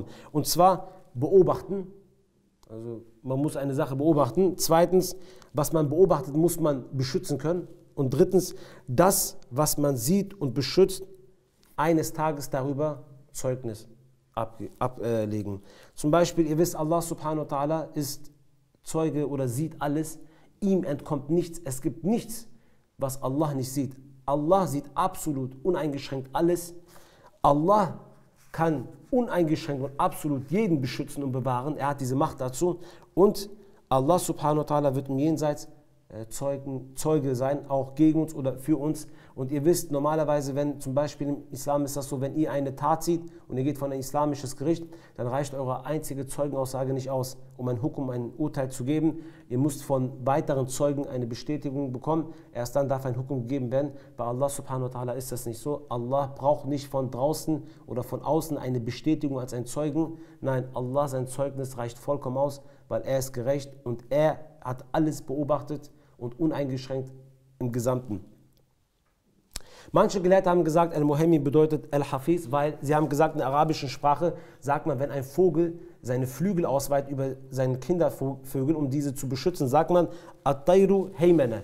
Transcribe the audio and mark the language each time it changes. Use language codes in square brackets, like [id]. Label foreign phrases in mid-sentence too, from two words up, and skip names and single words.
[de] Und zwar beobachten, also man muss eine Sache beobachten. Zweitens, was man beobachtet, muss man beschützen können. Und drittens, das, was man sieht und beschützt, eines Tages darüber Zeugnis ablegen. Zum Beispiel, ihr wisst, [ar] الله سبحانه وتعالى [de] ist Zeuge oder sieht alles. Ihm entkommt nichts. Es gibt nichts, was Allah nicht sieht. Allah sieht absolut uneingeschränkt alles. Allah kann uneingeschränkt und absolut jeden beschützen und bewahren. Er hat diese Macht dazu. Und [ar] الله سبحانه وتعالى [de] wird im Jenseits Zeuge sein, auch gegen uns oder für uns. Und ihr wisst, normalerweise, wenn zum Beispiel im Islam ist das so, wenn ihr eine Tat seht und ihr geht vor ein islamisches Gericht, dann reicht eure einzige Zeugenaussage nicht aus, um ein Hukum, ein Urteil zu geben. Ihr müsst von weiteren Zeugen eine Bestätigung bekommen. Erst dann darf ein Hukum gegeben werden. Bei [ar] الله سبحانه وتعالى [de] ist das nicht so. Allah braucht nicht von draußen oder von außen eine Bestätigung als ein Zeugen. Nein, Allah, sein Zeugnis reicht vollkommen aus, weil er ist gerecht und er hat alles beobachtet und uneingeschränkt im Gesamten. Manche Gelehrte haben gesagt, Al-Muhaymin bedeutet Al-Hafiz, weil sie haben gesagt, in der arabischen Sprache sagt man, wenn ein Vogel seine Flügel ausweitet über seine Kindervögel, um diese zu beschützen, sagt man [ar] الطير هيمن.